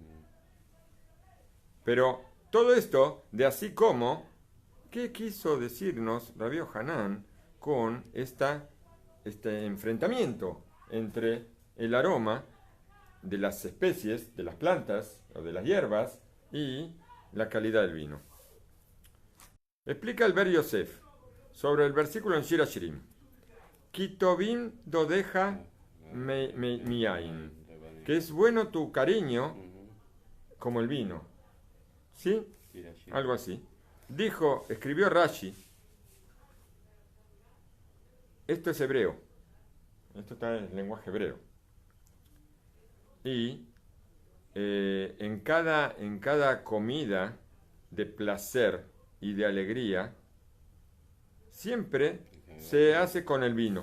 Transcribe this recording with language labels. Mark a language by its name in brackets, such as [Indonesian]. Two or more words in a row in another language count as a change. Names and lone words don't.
[Spanish] Pero todo esto, de así como, ¿qué quiso decirnos Rabbi Yohanan con este enfrentamiento entre el aroma de las especies, de las plantas o de las hierbas y la calidad del vino? Explica el Ber Yosef sobre el versículo en Shir Hashirim. [Hebrew] Kitovim dodeja miyain, [Spanish] que es bueno tu cariño como el vino. ¿Sí? Algo así. Escribió Rashi, esto es hebreo, esto está en lenguaje hebreo. Y en cada comida de placer y de alegría, siempre se hace con el vino.